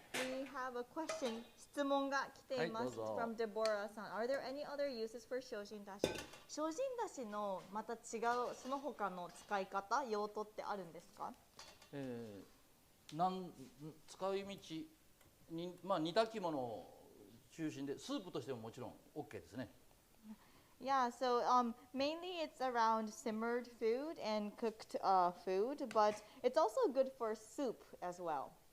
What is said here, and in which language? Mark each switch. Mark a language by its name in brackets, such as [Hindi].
[English] We have a question. [Japanese] 質問が来ています。はい、どうぞ。 [English] From Deborah さん。 Are there any other uses for Shojin dashi? [Japanese] Shojin dashi のまた違うその他の使い方、用途ってあるんですか？使い道に、まあ、煮炊き物を中心でスープとしてももちろん OK ですね。 [English] Yeah, so mainly it's around simmered food and cooked food, but it's also good for soup as well.